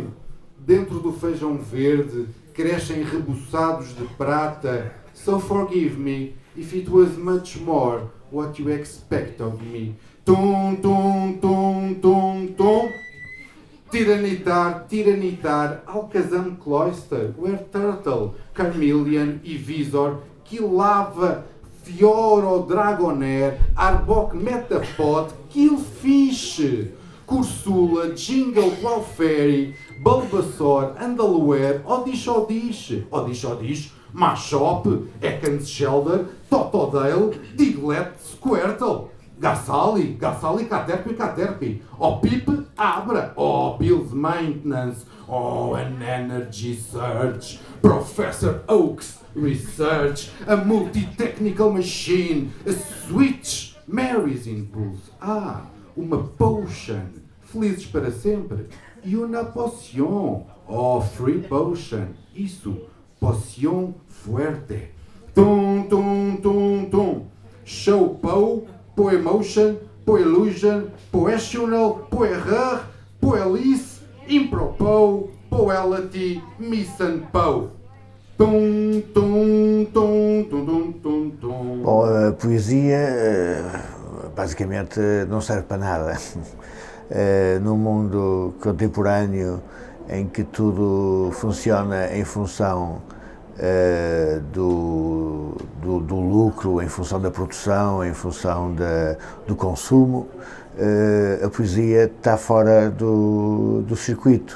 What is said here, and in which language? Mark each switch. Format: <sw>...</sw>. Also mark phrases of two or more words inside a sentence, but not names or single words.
<pt>Dentro do feijão verde crescem rebuçados de prata.</pt> <en>So forgive me if it was much more what you expect of me. Tum, tum, tum, tum, tum. Tiranitar, tiranitar, Alcazam Cloister, where Turtle, Carmelian e Visor, Quilava, Fioro, Dragonair, Arbok, Metapod, Killfish, Cursula, Jingle, Qualfairy, Bulbasaur, Andalware, Odish Odish, Odish Odish, Machop, Ekans Shelder, Totodile, Diglett, Squirtle, Gassali, Gassali, Caterpie, Caterpie, oh Pip, Abra, oh Bill's Maintenance, oh an Energy Search, Professor Oak's Research, a multi-technical machine, a switch, Mary's Impulse,</en> <pt>uma potion, felizes para sempre, e uma potion, oh</pt> <en>free potion,</en> <pt>isso, potion fuerte, tum, tum, tum, tum, show po, Poemotion, Poelusion, Poetional, Poerreur, Poelice, Impropo, Poelity,</pt> <en>Miss and Po. Tum, tum, tum, tum, tum, tum, tum.</en> <pt>Bom, a poesia basicamente não serve para nada. Num mundo contemporâneo em que tudo funciona em função do lucro, em função da produção, em função do consumo, a poesia está fora do circuito.</pt>